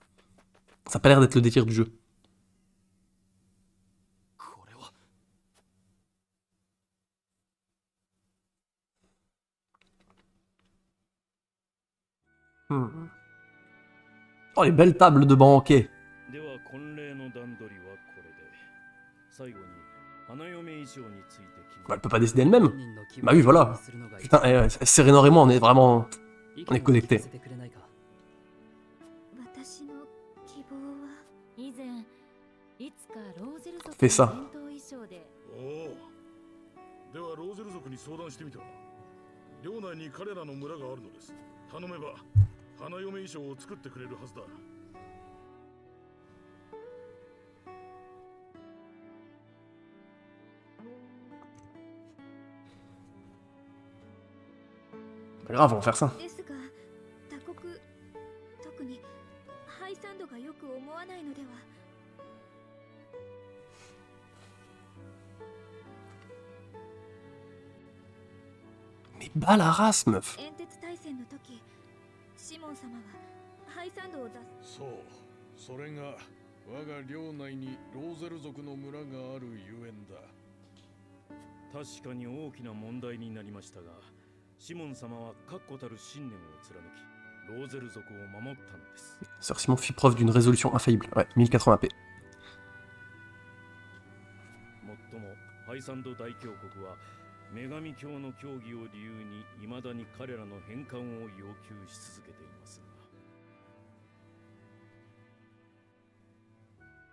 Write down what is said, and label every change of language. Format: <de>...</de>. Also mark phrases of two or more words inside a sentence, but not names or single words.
<fr>Ça a pas l'air d'être le délire du jeu. Oh, les belles tables de banquet. Bah, elle peut pas décider elle-même. Bah oui, voilà. Putain, Serenor et moi, on est vraiment... On est connectés.</fr> <ja>私の希望は以前いつかローゼル族の</ja> <fr>Fais ça.</fr> <ja>伝統衣装で。おお。ではローゼル族に相談してみた。領内に彼らの村があるのです。頼めば花嫁衣装を作ってくれるはずだ。</ja> <fr>Pas grave, on va faire ça.</fr> <ja>ですが他国特にハイサンドがよく思わないのでは。</ja> <fr>Mais bas la race, meuf.</fr> <ja>煙鉄大戦の時シモン様はハイサンドを出す。そう、それが我が領内にローゼル族の村があるゆえんだ。確かに大きな問題になりましたが、シモン様は確固たる信念を貫き、ローゼル族を守ったのです。</ja> <fr>Sir Simon fit preuve d'une résolution infaillible. Ouais, 1080p.</fr> <ja>もっともハイサンド大教国は女神教の教義を理由に未だに彼らの返還を要求し続けていますが。</ja>